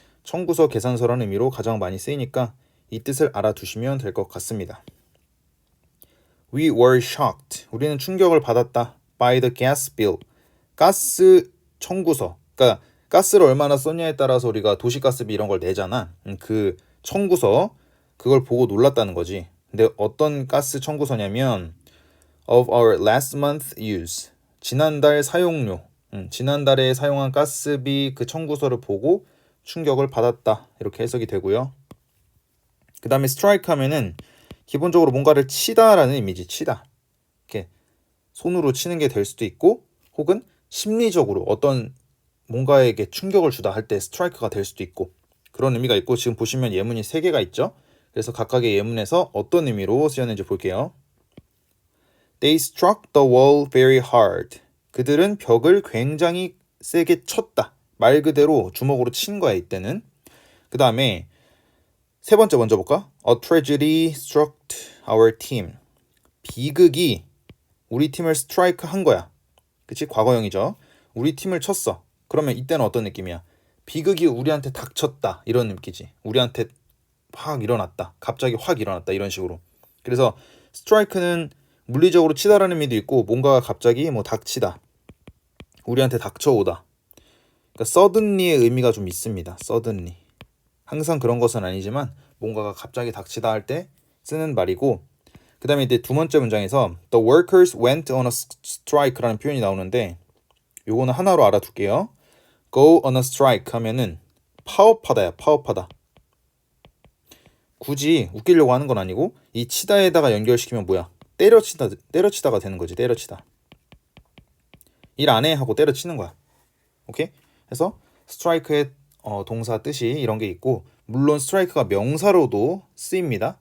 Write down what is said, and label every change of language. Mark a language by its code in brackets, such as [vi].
[ko] 청구서, 계산서라는 의미로 가장 많이 쓰이니까 이 뜻을 알아두시면 될 것 같습니다. [en] We were shocked. [ko] 우리는 충격을 받았다. [en] By the gas bill. [ko] 가스 청구서. 그러니까 가스를 얼마나 썼냐에 따라서 우리가 도시가스비 이런 걸 내잖아. 그 청구서, 그걸 보고 놀랐다는 거지. 근데 어떤 가스 청구서냐면 [en] of our last month use. [ko] 지난달 사용료. 지난달에 사용한 가스비 그 청구서를 보고 충격을 받았다. 이렇게 해석이 되고요. 그 다음에 strike 하면은 기본적으로 뭔가를 치다라는 이미지. 치다. 이렇게 손으로 치는 게 될 수도 있고, 혹은 심리적으로 어떤 뭔가에게 충격을 주다 할 때 스트라이크가 될 수도 있고, 그런 의미가 있고, 지금 보시면 예문이 3개가 있죠. 그래서 각각의 예문에서 어떤 의미로 쓰였는지 볼게요. [en] They struck the wall very hard. [ko] 그들은 벽을 굉장히 세게 쳤다. 말 그대로 주먹으로 친 거야, 이때는. 그 다음에 세 번째 먼저 볼까? [en] A tragedy struck our team. [ko] 비극이 우리 팀을 스트라이크 한 거야. 그치? 과거형이죠. 우리 팀을 쳤어. 그러면 이때는 어떤 느낌이야? 비극이 우리한테 닥쳤다. 이런 느낌이지. 우리한테 확 일어났다. 갑자기 확 일어났다. 이런 식으로. 그래서 스트라이크는 물리적으로 치다라는 의미도 있고, 뭔가가 갑자기 닥치다. 우리한테 닥쳐오다. 그러니까 suddenly의 의미가 좀 있습니다. [en] suddenly. [ko] 항상 그런 것은 아니지만 뭔가가 갑자기 닥치다 할 때 쓰는 말이고, 그 다음에 이제 두 번째 문장에서 [en] The workers went on a strike [ko] 라는 표현이 나오는데, 요거는 하나로 알아둘게요. [en] Go on a strike [ko] 하면은 파업하다야. 파업하다. 굳이 웃기려고 하는 건 아니고, 이 치다에다가 연결시키면 뭐야? 때려치다가 되는 거지. 때려치다. 일 안 해 하고 때려치는 거야. 오케이? 그래서 스트라이크의 동사 뜻이 이런 게 있고, 물론 스트라이크가 명사로도 쓰입니다.